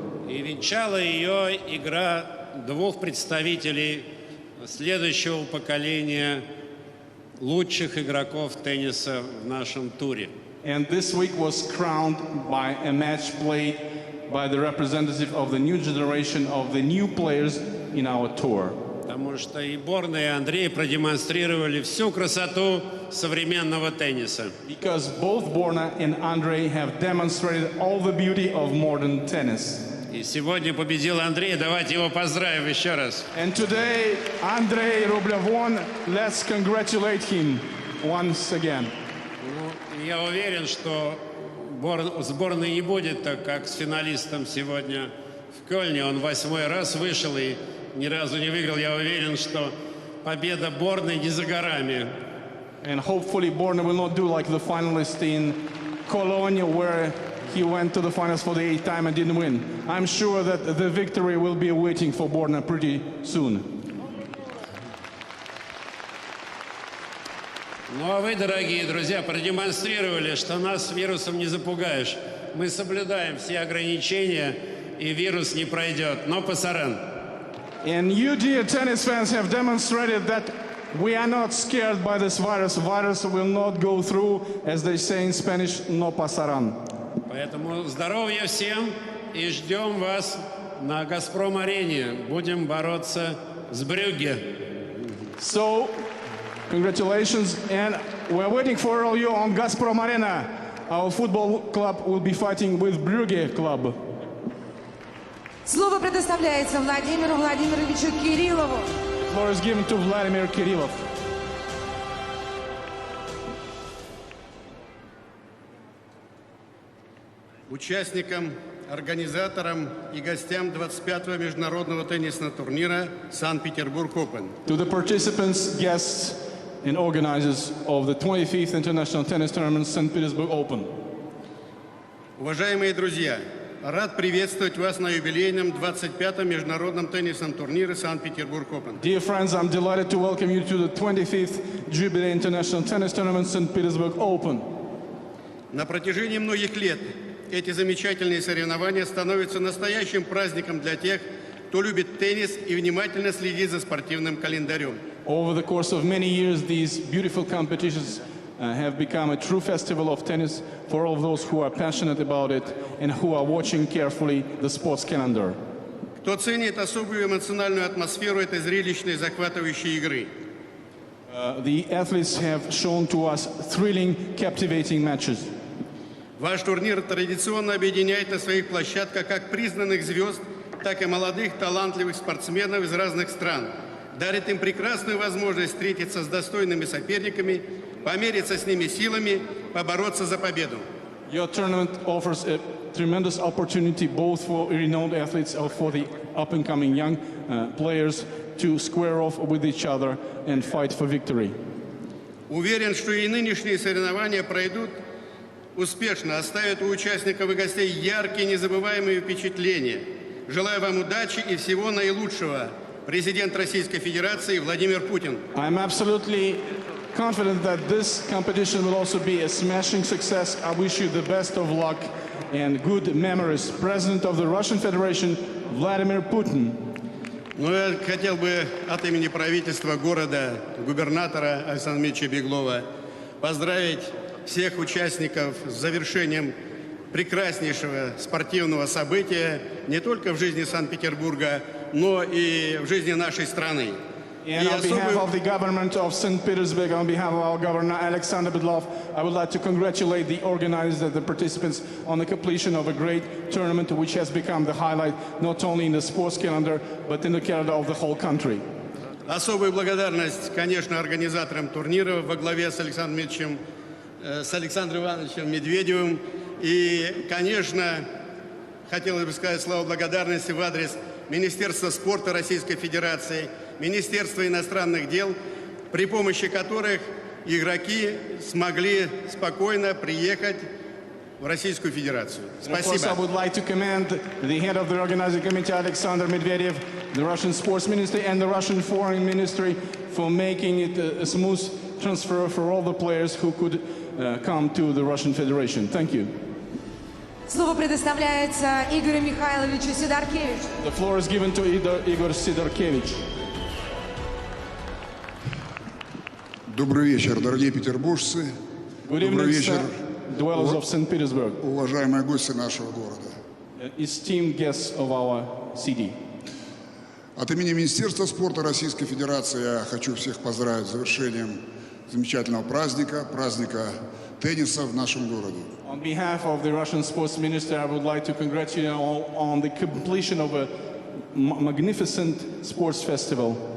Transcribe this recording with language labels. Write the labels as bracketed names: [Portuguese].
[Russian] И венчала ее игра двух представителей следующего поколения лучших игроков тенниса в нашем туре. [English] And this week was crowned by a match played by the representative of the new generation of the new players in our tour. [Russian] Потому что и Борна, и Андрей продемонстрировали всю красоту современного тенниса. [English] Because both Borna and Andrey have demonstrated all the beauty of modern tennis. [Russian] И сегодня победил Андрей. Давайте его поздравим еще раз. [English] And today, Andrey Rublev won. Let's congratulate him once again. [Russian] Ну, я уверен, что сборной не будет так, как с финалистом сегодня в Кёльне. Он 8-й раз вышел и ни разу не выиграл. Я уверен, что победа Борны не за горами. [English] And hopefully Borna will not do like the finalist in Cologne, where he went to the finals for the 8th time and didn't win. I'm sure that the victory will be waiting for Borna pretty soon. [Russian] Ну а вы, дорогие друзья, продемонстрировали, что нас вирусом не запугаешь. Мы соблюдаем все ограничения, и вирус не пройдет. [Spanish] Но пасаран. [English] And you, dear tennis fans, have demonstrated that we are not scared by this virus. Virus will not go through, as they say in Spanish, [Spanish] no pasarán. [Russian] Поэтому здоровья всем и ждем вас на «Газпром-арене». Будем бороться с Брюгге. [English] So, congratulations, and we're waiting for all you on Gazprom Arena. Our football club will be fighting with Brugge club. [Russian] Слово предоставляется Владимиру Владимировичу Кириллову. [English] The floor is given to Vladimir Kirillov. [Russian] Участникам, организаторам и гостям 25-го международного теннисного турнира Санкт-Петербург Open. [English] To the participants, guests, and organizers of the 25th International Tennis Tournament St. Petersburg Open. [Russian] Уважаемые друзья, рад приветствовать вас на юбилейном 25-м международном теннисном турнире Санкт-Петербург Open. [English] Dear friends, I'm delighted to welcome you to the 25th Jubilee International Tennis Tournament St. Petersburg Open. [Russian] На протяжении многих лет эти замечательные соревнования становятся настоящим праздником для тех, кто любит теннис и внимательно следит за спортивным календарем. [English] Over the course of many years, these beautiful competitions have become a true festival of tennis for all of those who are passionate about it and who are watching carefully the sports calendar. [Russian] Кто ценит особую эмоциональную атмосферу этой зрелищной, захватывающей игры. [English] The athletes have shown to us thrilling, captivating matches. [Russian] Ваш турнир традиционно объединяет на своих площадках как признанных звезд, так и молодых, талантливых спортсменов из разных стран. Дарит им прекрасную возможность встретиться с достойными соперниками, помериться с ними силами, побороться за победу. [English] Your tournament offers a tremendous opportunity both for renowned athletes or for the up-and-coming young players to square off with each other and fight for victory. [Russian] Уверен, что и нынешние соревнования пройдут успешно, оставят у участников и гостей яркие, незабываемые впечатления. Желаю вам удачи и всего наилучшего. Президент Российской Федерации Владимир Путин. [English] I'm absolutely confident that this competition will also be a smashing success. I wish you the best of luck and good memories. President of the Russian Federation, Vladimir Putin. [Russian] Ну, я хотел бы от имени правительства города, губернатора Александра Дмитриевича Беглова поздравить всех участников с завершением прекраснейшего спортивного события не только в жизни Санкт-Петербурга, но и в жизни нашей страны. [English] And on behalf of the government of St. Petersburg, on behalf of our governor, Alexander Bedlov, I would like to congratulate the organizers and the participants on the completion of a great tournament which has become the highlight not only in the sports calendar, but in the calendar of the whole country. [Russian] Особую благодарность, конечно, организаторам турнира во главе с Александром Ивановичем Медведевым. И, конечно, хотелось бы сказать слова благодарности в адрес Министерства спорта Российской Федерации, Министерства иностранных дел, при помощи которых игроки смогли спокойно приехать в Российскую Федерацию. Спасибо. [English] I would like to commend the head of the organizing committee, Alexander Medvedev, the Russian Sports Ministry, and the Russian Foreign Ministry for making it a smooth transfer for all the players who could come to the Russian Federation. Thank you. [Russian] Слово предоставляется Игорю Михайловичу Сидоркевичу. [English] The floor is given to Igor Sidorkevich. [Russian] Добрый вечер, дорогие петербуржцы. [English] Good [Russian] Добрый вечер, [English] dwellers of St. Petersburg, [Russian] уважаемые гости нашего города. [English] esteemed guests of our city. [Russian] От имени Министерства спорта Российской Федерации я хочу всех поздравить с завершением замечательного праздника, праздника тенниса в нашем городе. [English] On behalf of the Russian Sports Minister, I would like to congratulate you all on the completion of a magnificent sports festival.